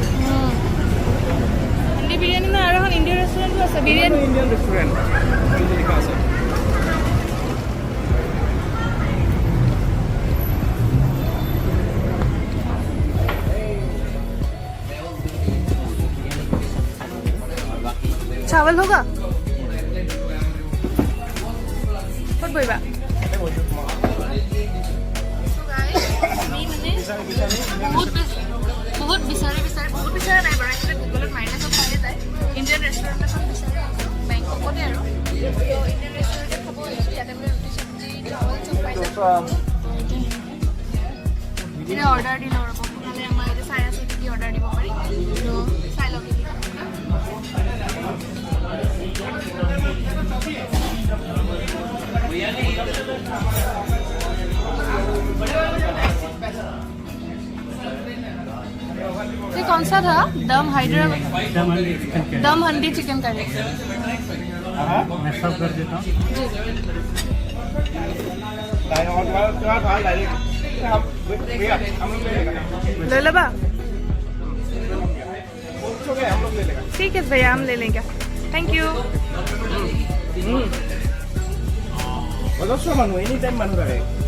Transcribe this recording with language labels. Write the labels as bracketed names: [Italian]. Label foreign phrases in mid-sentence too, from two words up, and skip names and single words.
[Assamese] হান্ডি বিৰিয়ানী নাই আৰু এখন [English] Indian restaurant [Assamese] আছে বিৰিয়ানী [English] Indian restaurant [Assamese] লিখা আছে [Hindi] चावल होगा [Assamese] ক'ত বহিবা বহুত বিচাৰি বহুত বিচৰা নাই বাৰু গুগলত মাৰিলে চব পাই যায় [English] Indian restaurant [Assamese] এখন বিচাৰি বেংককতে আৰু এটা অৰ্ডাৰ দিলোঁ ৰ'ব নহ'লে আমাৰ এতিয়া চাই আছোঁ কি অৰ্ডাৰ দিব পাৰি তো চাই লওক [Hindi] ये कौन सा था दम हैदराबाद दम हंडी चिकन करी मैं सब कर देता हूँ ले ले बा ठीक है भैया हम ले लेंगे [English] thank you [Assamese] মানুহ [English] any time [Assamese] মানুহ থাকে